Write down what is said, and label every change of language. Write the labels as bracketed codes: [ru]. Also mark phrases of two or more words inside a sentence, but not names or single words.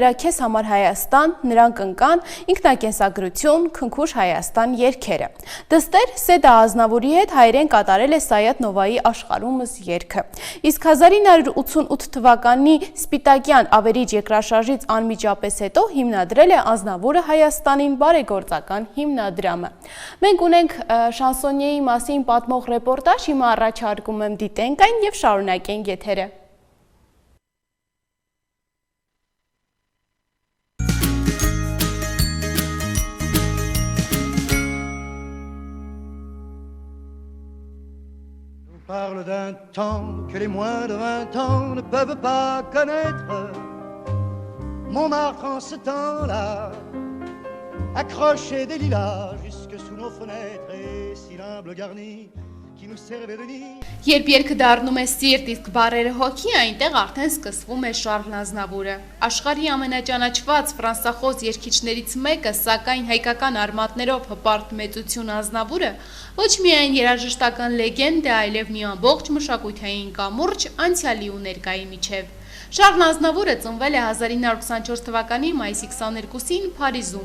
[hy] նրա «Քեզ համար Հայաստան», «Նրանք ընկան», «Ինքնակենսագրություն», «Քնքուշ Հայաստան» երգերը։ Դստեր Սեդա Ազնավուրի հետ հայերեն կատարել է Սայաթ Նովայի «Աշխարհումս» երգը։ Իսկ 1988 թվականի Սպիտակյան ավերիչ երկրաշարժից անմիջապես հետո հիմնադրել է Ազնավուրը Հայաստանին բարեգործական հիմնադրամը։ Մենք ունենք շանսոնյեի մասին պատմող ռեպորտաժ, հիմա առաջարկում եմ դիտենք այն եւ շարունակենք եթերը։ [fr] On parle d'un temps que les moins de 20 ans ne peuvent pas connaître. Montmartre en ce temps-là accrochait des lilas jusque sous nos fenêtres et si l'humble garni qui nous servait de nid. [hy] Երբ երգը դառնում է սիրտ, իսկ բառերը հոգի, այնտեղ արդեն սկսվում է Շարլ Ազնավուրը։ Աշխարհի ամենաճանաչված ֆրանսախոս երգիչներից մեկը, սակայն հայկական արմատներով հպարտ մեծություն Ազնավուրը ոչ միայն երաժշտական լեգենդ է, այլև մի ամբողջ մշակութային կամուրջ անցյալի ու ներկայի միջև։ Շարլ Ազնավուրը ծնվել է 1924 թվականի մայիսի 22-ին Փարիզում,